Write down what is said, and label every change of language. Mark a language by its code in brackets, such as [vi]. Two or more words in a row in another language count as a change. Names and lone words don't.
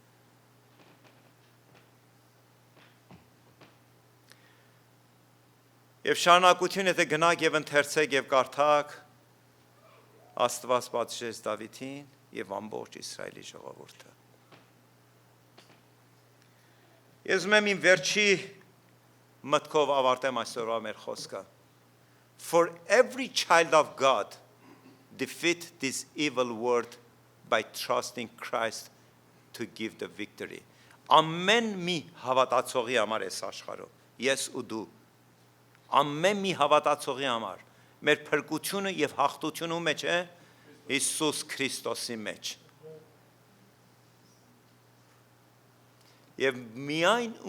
[hy] Եվ շարունակություն եթե գնաք եւ ընթերցեք եւ կարդաք, Աստված պատժեց Դավիթին եւ ամբողջ Իսրայելի ժողովուրդը։ Ես ուզում եմ իմ վերջի մտքով ավարտեմ այսօրվա մեր խոսքը։ [en] For every child of God defeat this evil world by trusting Christ to give the victory. [hy] Ամեն մի հավատացողի համար էս աշխարհում, ես ու դու, ամեն մի հավատացողի համար, մեր փրկությունը եւ հաղթությունը ում մեջ է Հիսուս Քրիստոսի մեջ։ Եվ միայն ու